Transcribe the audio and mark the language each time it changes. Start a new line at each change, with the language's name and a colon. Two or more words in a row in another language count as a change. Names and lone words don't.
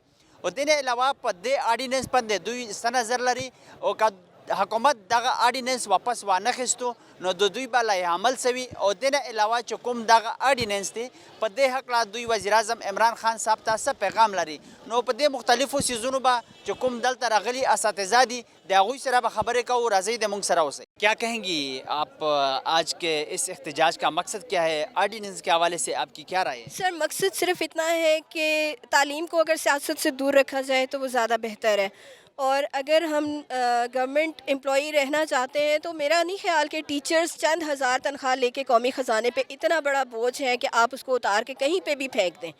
Pashto: او دې نه علاوه په دې آرډیننس باندې دوی څه نظر لري او که حکومت دغه آرډیننس واپس وانخیستو نو د دوی به لایحه عمل سوي. او دې نه علاوه چې کوم دغه آرډیننس دی په دې هکله دوی وزیر اعظم عمران خان صاحب ته څه پیغام لري نو په دې مختلفو څیزونو به چې کوم دلته راغلي اساتذه دي د هغوی سره به خبرې کوو. راځئ د موږ سره اوسئ.
Urdu: کیا کہیں گی آپ آج کے اس احتجاج کا مقصد کیا ہے؟ آرڈیننس کے حوالے سے آپ کی کیا رائے ہے؟ سر مقصد صرف اتنا ہے کہ تعلیم کو اگر سیاست سے دور رکھا جائے تو وہ زیادہ بہتر ہے. اور اگر ہم
English: government employee
Urdu: رہنا چاہتے ہیں تو میرا نہیں خیال کہ ٹیچرز چند ہزار تنخواہ لے کے قومی خزانے پہ اتنا بڑا بوجھ ہے کہ آپ اس کو اتار کے کہیں پہ بھی پھینک دیں.